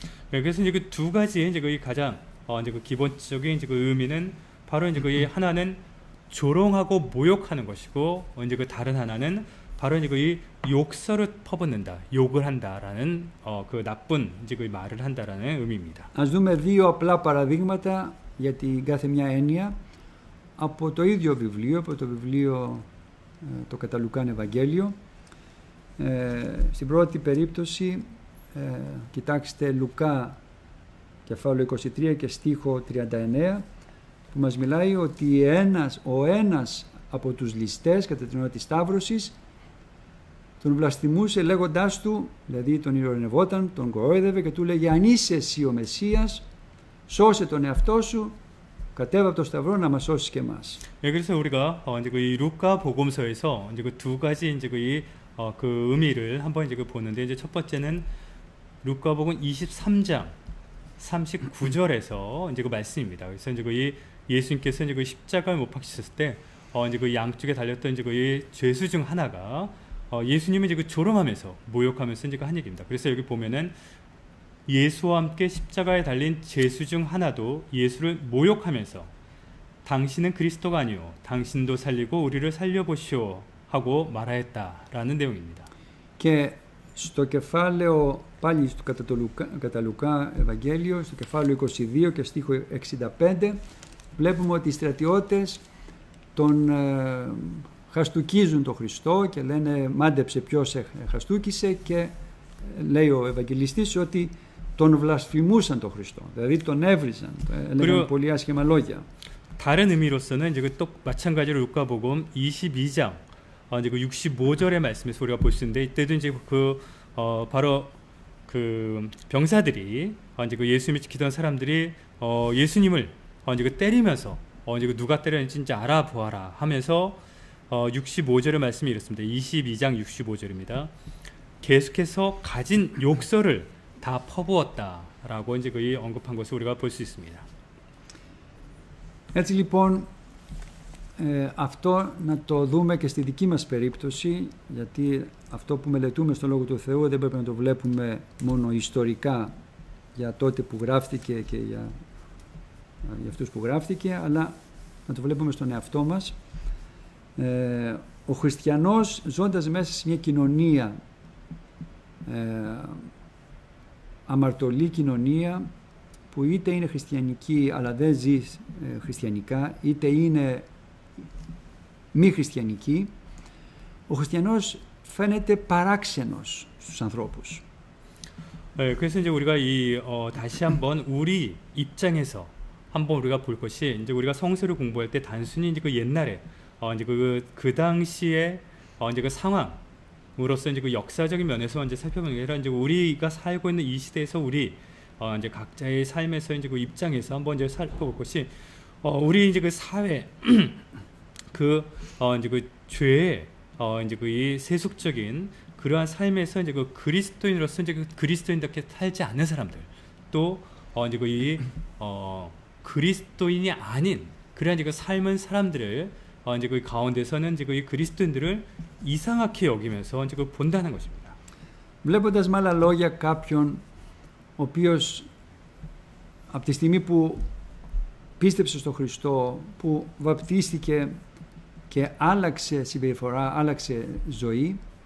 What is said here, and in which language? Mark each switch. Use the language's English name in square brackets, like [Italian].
[Korean] 그래서 이제 그 두 가지의 이제 그 가장 이제 그 기본적인 이제 그 의미는 바로 이제 그 하나는 조롱하고 모욕하는 것이고 이제 그 다른 하나는 바로 이제 그 욕설을 퍼붓는다, 욕을 한다라는 그 나쁜 이제 그 말을 한다라는 의미입니다. [Greek] Ας δούμε δύο απλά παραδείγματα για την κάθε μια έννοια από το ίδιο βιβλίο, από το βιβλίο το κατά Λουκάν Ευαγγέλιο. Στην πρώτη περίπτωση κοιτάξτε Λουκά κεφάλαιο 23 και στίχο 39, που μας μιλάει ότι ο ένας από τους ληστές κατά την ώρα της Σταύρωσης τον βλαστημούσε λέγοντάς του, δηλαδή τον ειρωνευόταν, τον κορόιδευε και του λέγε αν είσαι εσύ ο Μεσσίας, σώσε τον εαυτό σου, κατέβα από το σταυρό να μας σώσεις και εμάς. [Korean] 그래서 우리가 이제 이 루카 복음서에서 이제 그 두 가지 이제 그 의미를 한번 이제 보는데 이제 첫 번째는 루카복음 23장 39절에서 이제 그 말씀입니다. 그래서 이제 이 예수님께서 이제 그 십자가에 못 박히셨을 때 이제 그 양쪽에 달렸던 이제 그 죄수 중 하나가 예수님을 이제 그 조롱하면서 모욕하면서 이제 그 한 얘기입니다. 그래서 여기 보면은 예수와 함께 십자가에 달린 죄수 중 하나도 예수를 모욕하면서 당신은 그리스도가 아니오, 당신도 살리고 우리를 살려보시오 하고 말하였다라는 내용입니다. [Greek] Και στο κεφάλαιο, πάλι κατά Λουκά Ευαγγέλιο, στο κεφάλαιο 22 και στίχο 65, βλέπουμε ότι οι στρατιώτες τον χαστούκίζουν τον Χριστό και λένε μάντεψε ποιος χαστούκισε, και λέει ο Ευαγγελιστής ότι τον βλασφημούσαν τον Χριστό, δηλαδή τον έβριζαν, έλεγαν πολύ άσχημα λόγια. [Korean] 다른 의미로서는 이제 또 마찬가지로 루카복음 22장 이제 그 65절의 말씀에서 우리가 볼 수 있는데, 이때도 이제 바로 그 병사들이 이제 그 예수님을 지키던 사람들이 예수님을 이제 그 때리면서 이제 그 누가 때렸는지 이제 알아보아라 하면서 65절의 말씀이 이렇습니다. 22장 65절입니다. 계속해서 가진 욕설을 다 퍼부었다라고 이제 거의 언급한 것을 우리가 볼 수 있습니다. [Greek] Έτσι λοιπόν αυτό να το δούμε και στη δική μας περίπτωση, γιατί αυτό που μελετούμε στο Λόγο του Θεού δεν πρέπει να το βλέπουμε μόνο ιστορικά για τότε που γράφτηκε και για αυτούς που γράφτηκε, αλλά να το βλέπουμε στον εαυτό μας. Ο χριστιανός ζώντας μέσα σε μια κοινωνία, αμαρτωλή κοινωνία, που είτε είναι χριστιανική αλλά δεν ζει χριστιανικά, είτε είναι μη χριστιανική, ο χριστιανός φαίνεται παράξενος στους ανθρώπους. [Korean] 그래서 이제 우리가 다시 한번 우리 입장에서 한번 우리가 볼 것이, 이제 우리가 성서를 공부할 때 단순히 이제 그 옛날에 이제 그 당시에 이제 그 상황으로서 이제 그 역사적인 면에서 이제 살펴보는 게 아니라, 이제 우리가 살고 있는 이 시대에서 우리 이제 각자의 삶에서 이제 그 입장에서 한번 이제 살펴볼 것이, 우리 이제 그 사회 이제 그 죄의 이제 그 이 세속적인 그러한 삶에서 이제 그 그리스도인으로서 이제 그 그리스도인답게 살지 않는 사람들, 또 이제 그 이 그리스도인이 아닌 그러한 이제 그 삶은 사람들을 이제 그 가운데서는 이제 그 이 그리스도인들을 이상하게 여기면서 이제 그 본다는 것입니다. [Greek] Βλέποντας με άλλα λόγια κάποιον ο οποίος από τη στιγμή που πίστεψε στον Χριστό, που βαπτίστηκε και άλλαξε συμπεριφορά, άλλαξε ζωή,